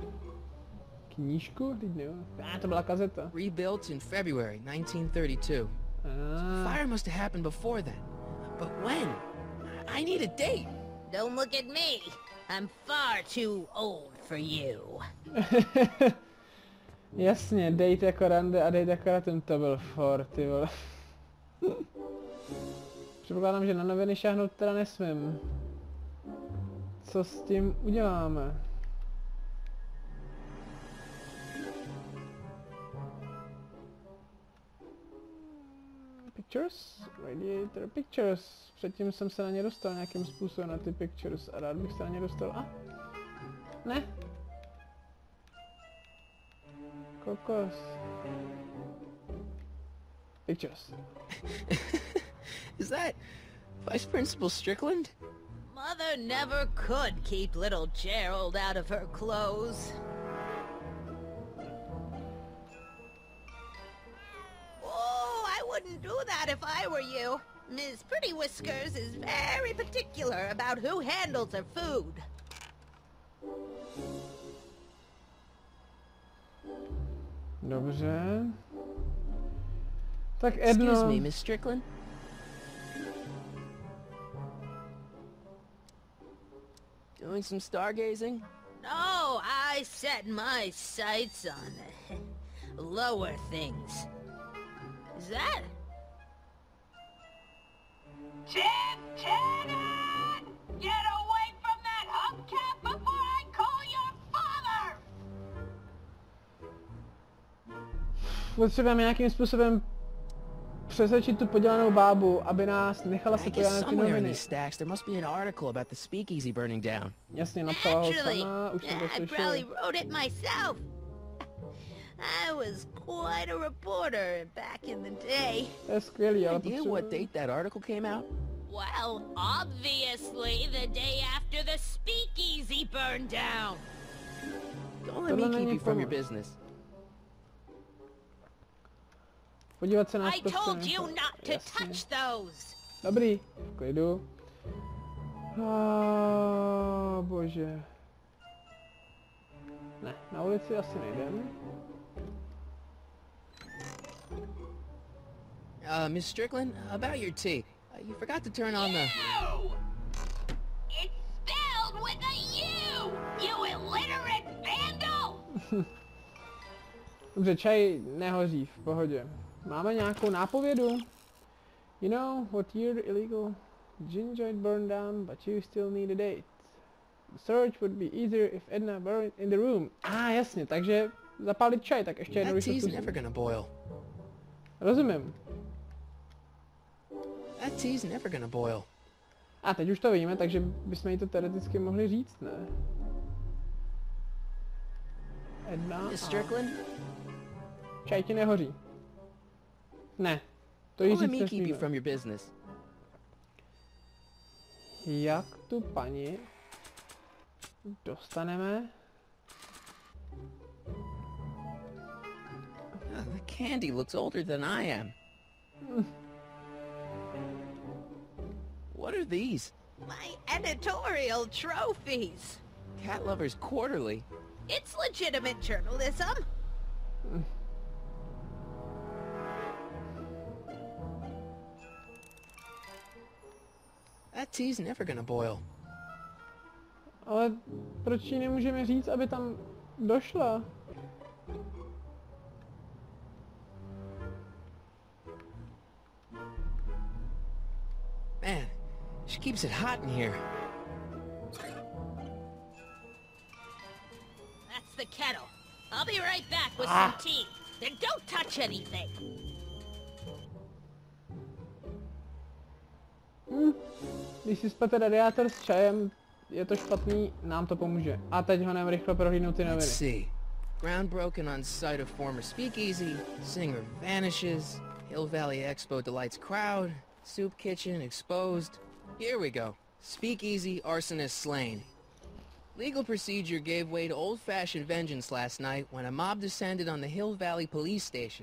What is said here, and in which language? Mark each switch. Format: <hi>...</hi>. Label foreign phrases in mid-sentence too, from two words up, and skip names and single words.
<cs>Knížku? Teď ne. To byla kazeta.</cs> <en>Rebuilt in February 1932. Fire must have happened before then. But when? I need a date. Don't look at me. I'm far too old for you.</en> <cs>Jasně, date jako rande a date jako ratem, to byl for, ty vole. Předpokládám, že na noviny šáhnout teda nesmím. Co s tím uděláme?</cs> <en>Pictures? Radiator pictures.</en> <cs>Předtím jsem se na ně dostal nějakým způsobem na ty pictures a rád bych se na ně dostal. A? Ne? Kokos.</cs> <en>Pictures. Is that Vice Principal Strickland? Mother never could keep little Gerald out of her clothes. Oh, I wouldn't do that if I were you. Ms. Pretty Whiskers is very particular about who handles her food.</en> <cs>Dobře. Tak Edno.</cs> <en>Excuse me, Miss Strickland. Doing some stargazing? No, I set my sights on lower things. Is that? Janet! Get away from that hubcap before I call your father!</en> <cs>Potřebujeme nějakým způsobem přesvědčit tu podělanou bábu, aby nás nechala se</cs> <en>I</en> <cs>podívat</cs> <en>guess</en> <cs>na ty</cs> <en>somewhere in</en> <cs>noviny.</cs> <en>these stacks there must be an article about the speakeasy burning down.</en> <cs>Jasně, napsala ho</cs> <en>Naturally.</en> <cs>sama, už jsem to</cs> <en>I</en> <cs>slyšel.</cs> <en>probably wrote it myself. I was quite a reporter back in the day.</en> <cs>To je skvělý, ale</cs> <en>Idea what date that article came out? Well, obviously the day after the speakeasy burned down. Don't let me keep you from your business.</en> <cs>Podívat se na</cs> <en>I told you not to touch those.</en> <cs>Dobrý, v klidu. Bože. Ne, na ulici asi nejdem.</cs> <en>Miss Strickland, about your tea. You forgot to turn on the... You! It's spelled with a U! You illiterate vandal!</en> <cs>Dobře, čaj nehoří, v pohodě. Máme nějakou nápovědu?</cs> <en>You know what year the illegal ginger burned down, but you still need a date. The search would be easier if Edna burned in the room.</en> <cs>Jasně, takže zapálit čaj, tak ještě jednou,</cs> <en>That</en> <cs>když to</cs> <en>tea's never gonna boil.</en> <cs>Rozumím.</cs> <en>That tea's never gonna boil.</en> <cs>A teď už to víme, takže bychom jí to teoreticky mohli říct, ne? Edna</cs> <en>Miss</en> <cs>a...</cs> <en>Strickland?</en> <cs>Čaj ti nehoří. Ne, to jí</cs> <en>Don't let</en> <cs>říct</cs> <en>me keep you</en> <cs>nesmíme.</cs> <en>from your business.</en> <cs>Jak tu paní dostaneme?</cs> <en>The candy looks older than I am. What are these? My editorial trophies. Cat Lovers Quarterly. It's legitimate journalism. That tea's never gonna boil.</en> <cs>Ale proč jí nemůžeme říct, aby tam došla?</cs> <en>Man, she keeps it hot in here. That's the kettle. I'll be right back with some tea. Then don't touch anything.</en> <cs>Když si spete radiátor s čajem, je to špatný, nám to pomůže. A teď ho rychle prohlídnout ty</cs> <en>Let's</en> <cs>noviny.</cs> <en>see. Ground broken on site of former speakeasy. Singer vanishes. Hill Valley Expo delights crowd. Soup kitchen exposed. Here we go. Speakeasy arsonist slain. Legal procedure gave way to old-fashioned vengeance last night when a mob descended on the Hill Valley police station.</en>